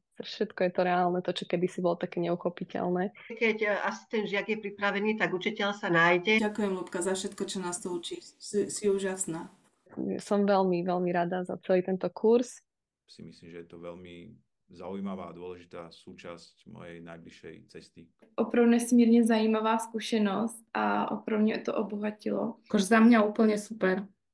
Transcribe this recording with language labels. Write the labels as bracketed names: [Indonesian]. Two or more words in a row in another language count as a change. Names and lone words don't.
[Slovak] Všetko je to reálne, to, čo kedysi bolo také neuchopiteľné. Keď asi ten žiak je pripravený, tak učiteľ sa nájde. Ďakujem, Ľubka, za všetko, čo nás to učí. Si úžasná. Som veľmi, veľmi rada za celý tento kurz. Si myslím, že je to veľmi zaujímavá a dôležitá súčasť mojej najbližšej cesty. [Czech] Opravdu nesmírně zajímavá zkušenost a opravdu mě to obohatilo. [Slovak] Za mňa úplne super.